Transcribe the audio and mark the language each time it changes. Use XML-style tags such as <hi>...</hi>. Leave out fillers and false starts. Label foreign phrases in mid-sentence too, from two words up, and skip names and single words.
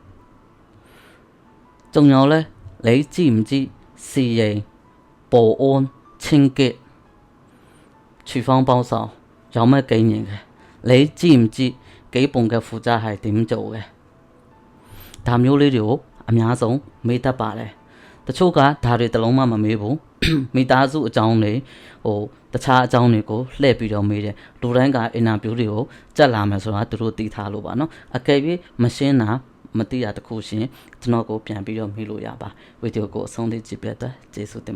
<yue>仲有呢你知唔知侍應保安清潔廚房幫手有咩經驗嘅你知唔知基本嘅負責係點做嘅</yue> <my>ဒါမျိုးလေးတွေကိုအများဆုံးမေးတတ်ပါတယ်တချို့ကဒါတွေတလုံးမှမမေးဘူးမိသားစုအကြောင်းတွေတခြားအကြောင်းတွေကိုလှည့်ပြီးတော့မေးတယ်လူတိုင်းကအင်တာဗျူးတွေကိုကြက်လာမယ်ဆိုတာသူတို့သိထားလို့ပါနော်အကယ်၍မရှင်းတာမသိတာတခုရှင်ကျွန်တော်ကိုပြန်ပြီးတော့မေးလို့ရပါဗီဒီယိုကိုအဆုံးထိကြည့်ပြတဲ့ကျေးဇူးတင်ပါ</my>